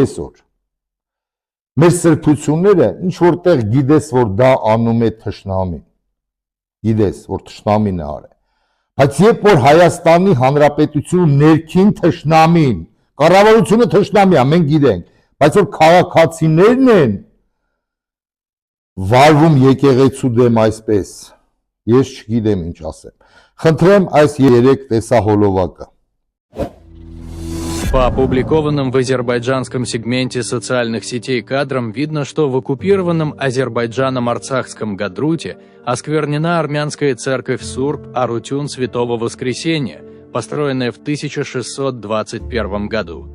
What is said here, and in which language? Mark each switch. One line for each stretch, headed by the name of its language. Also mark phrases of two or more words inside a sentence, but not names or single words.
Armenian: այսօր, մեր սրբությունները ինչ որտեղ գիտես, որ դա անում է թշնամին, գիտես, որ թշնամին է արել, բայց երբ որ Հայաստանի Հանրապետությունը ներքին թշնամին, կառավարությունը թշնամի է, մենք գիտենք, բայց որ քաղաքացիներն են վարվում եկեղեցու դեմ այսպես, ես չգիտեմ ինչ ասեմ։ Խնդրեմ այս 3 տեսահոլովակը։
Russian: По опубликованным в азербайджанском сегменте социальных сетей кадрам видно, что в оккупированном Азербайджаном Арцахском Гадруте осквернена армянская церковь Сурб Арутюн Святого Воскресения, построенная в 1621 году.